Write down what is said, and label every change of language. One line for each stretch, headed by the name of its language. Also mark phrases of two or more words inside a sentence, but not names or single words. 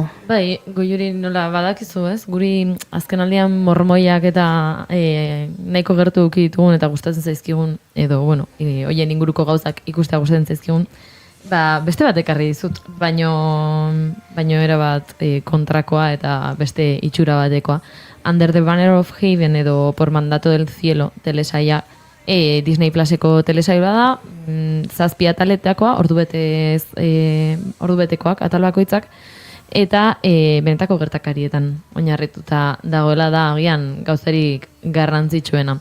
Basque: Bai, goiuri nola badakizu, ez? Guri azken aldian mormoiak eta nahiko gertu duki ditugun eta gustatzen zaizkigun, edo, bueno, hoien inguruko gauzak ikustea gustatzen zaizkigun, beste bat ekarri dizut, baino era bat kontrakoa eta beste itxura batekoa. Under the Banner of Heaven edo Por Mandato del Cielo telesaia Disney Pluseko telesaioa da, 7 ataletakoa, ordubetekoak atal bakoitzak, eta benetako gertakarietan oinarrituta dagoela da agian gauzarik garrantzitsuena.